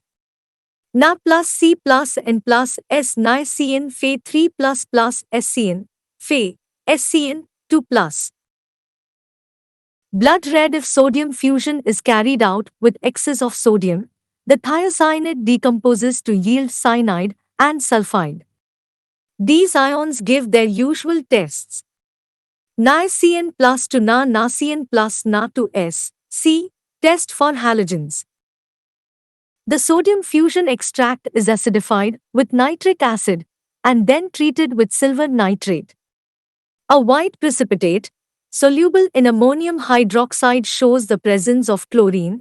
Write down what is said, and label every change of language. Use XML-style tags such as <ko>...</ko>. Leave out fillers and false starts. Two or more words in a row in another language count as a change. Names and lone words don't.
<en>Na plus C plus N plus S NiCN Fe 3 plus SCN, Fe, SCN 2 plus. Blood red if sodium fusion is carried out with excess of sodium, the thiocyanate decomposes to yield cyanide and sulfide. These ions give their usual tests. NiCN plus to NaCN plus Na to S, C, test for halogens. The sodium fusion extract is acidified with nitric acid and then treated with silver nitrate. A white precipitate, soluble in ammonium hydroxide shows the presence of chlorine.</en>